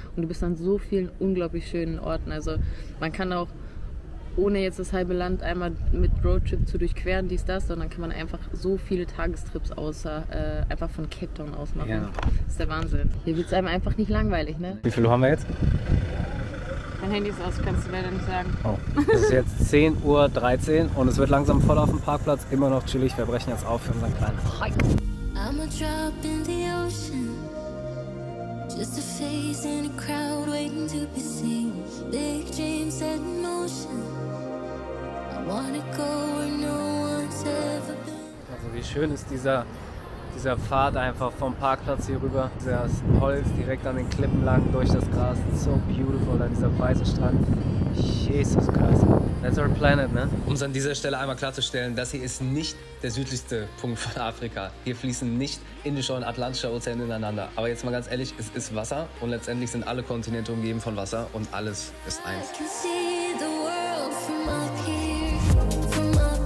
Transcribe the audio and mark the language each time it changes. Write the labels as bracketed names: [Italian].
[German] Und du bist an so vielen unglaublich schönen Orten. Also man kann auch, ohne jetzt das halbe Land einmal mit Roadtrip zu durchqueren, sondern kann man einfach so viele Tagestrips einfach von Cape Town aus machen. Ja. Das ist der Wahnsinn. Hier wird es einem einfach nicht langweilig, ne? Wie viel Uhr haben wir jetzt? Mein Handy ist aus, kannst du leider nicht sagen. Oh. Es ist jetzt 10:13 Uhr und es wird langsam voll auf dem Parkplatz. Immer noch chillig. Wir brechen jetzt auf für unseren kleinen Hike. [English] I'm a drop in the ocean, just a face in a crowd waiting to be seen. Big dreams set in motion. I wanna go where no one's ever been. [German] Also wie schön ist dieser Pfad einfach vom Parkplatz hier rüber. Das Holz direkt an den Klippen lang durch das Gras. [English] So beautiful, [German] da dieser weiße Strand. [English] Jesus Christ. That's our planet, [German] ne? Um es an dieser Stelle einmal klarzustellen, das hier ist nicht der südlichste Punkt von Afrika. Hier fließen nicht Indischer und Atlantischer Ozean ineinander. Aber jetzt mal ganz ehrlich, es ist Wasser und letztendlich sind alle Kontinente umgeben von Wasser und alles ist eins. [English] I can see the world from up here.